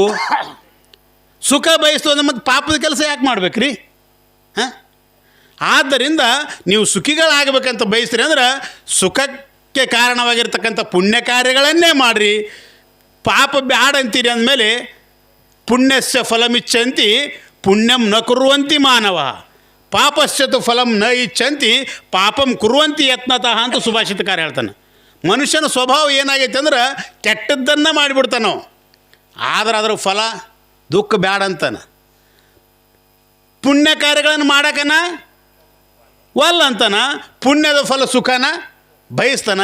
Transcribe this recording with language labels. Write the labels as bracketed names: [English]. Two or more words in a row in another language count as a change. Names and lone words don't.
[Kannada] ಸುಖ ಬಯಸ್ತು ಅಂದ್ರೆ ಮತ್ತು ಪಾಪದ ಕೆಲಸ ಯಾಕೆ ಮಾಡ್ಬೇಕ್ರಿ? ಹಾಂ, ಆದ್ದರಿಂದ ನೀವು ಸುಖಿಗಳಾಗಬೇಕಂತ ಬಯಸ್ತೀರಿ ಅಂದ್ರೆ ಸುಖಕ್ಕೆ ಕಾರಣವಾಗಿರ್ತಕ್ಕಂಥ ಪುಣ್ಯ ಕಾರ್ಯಗಳನ್ನೇ ಮಾಡಿರಿ. ಪಾಪ ಬ್ಯಾಡ ಅಂತೀರಿ ಅಂದಮೇಲೆ [Sanskrit] ಪುಣ್ಯಸ್ಯ ಫಲಮಿಚ್ಛಂತಿ ಪುಣ್ಯಂ ನ ಕುರುವಂತಿ ಮಾನವ ಪಾಪಶ್ಚತು ಫಲಂ ನ ಇಚ್ಛಂತಿ ಪಾಪಂ ಕುರುವಂತಿ ಯತ್ನತಃ [Kannada] ಅಂತ ಸುಭಾಷಿತಕಾರ ಹೇಳ್ತಾನೆ. ಮನುಷ್ಯನ ಸ್ವಭಾವ ಏನಾಗೈತೆ ಅಂದ್ರೆ ಕೆಟ್ಟದ್ದನ್ನು ಮಾಡಿಬಿಡ್ತಾನೋ, ಆದ್ರೆ ಅದ್ರ ಫಲ ದುಃಖ ಬ್ಯಾಡ ಅಂತಾನೆ. ಪುಣ್ಯ ಕಾರ್ಯಗಳನ್ನು ಮಾಡಕನ ವಲ್ಲ ಅಂತಾನ, ಪುಣ್ಯದ ಫಲ ಸುಖನ ಬಯಸ್ತಾನ.